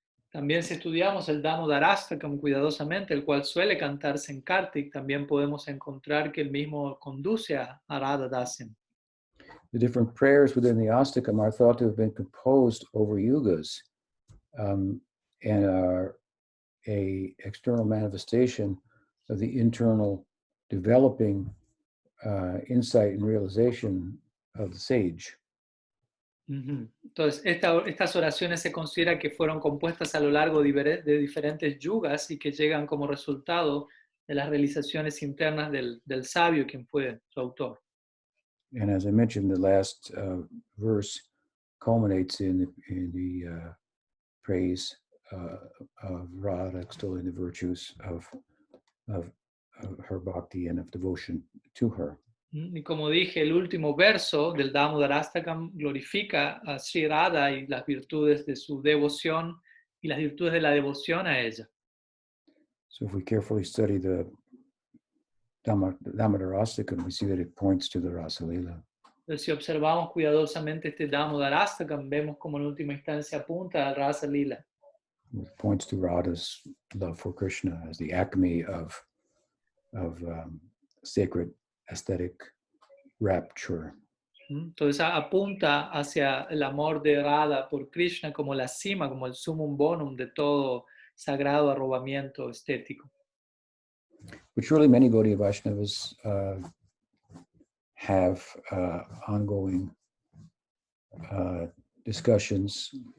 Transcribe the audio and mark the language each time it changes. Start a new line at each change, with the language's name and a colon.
Spanish: También si estudiamos el Damodar Astakam cuidadosamente, el cual suele cantarse en Kartik, también podemos encontrar que el mismo conduce a Radhadasyam.
English: The different prayers within the Astakam are thought to have been composed over yugas and are a external manifestation of the internal developing insight and realization of the sage.
Spanish: Entonces, estas oraciones se considera que fueron compuestas a lo largo de diferentes yugas y que llegan como resultado de las realizaciones internas del sabio, quien fue su autor.
English: And as I mentioned, the last verse culminates in the praise of Radha, extolling the virtues of her bhakti and of devotion to her.
Spanish: Y como dije, el último verso del Damodar Astakam glorifica a Sri Radha y las virtudes de su devoción y las virtudes de la devoción a ella.
English: So if we carefully study the Damodar Astakam, we see that it points to the Rasa Leela.
Spanish: Entonces, si observamos cuidadosamente este Damodar Astakam, vemos como en última instancia apunta al Rasa Lila.
English: It points to Radha's love for Krishna as the acme of sacred aesthetic rapture.
Spanish: Entonces apunta hacia el amor de Radha por Krishna como la cima, como el sumum bonum de todo sagrado arrobamiento estético.
English: Which really many Gaudiya Vaishnavas have ongoing discussions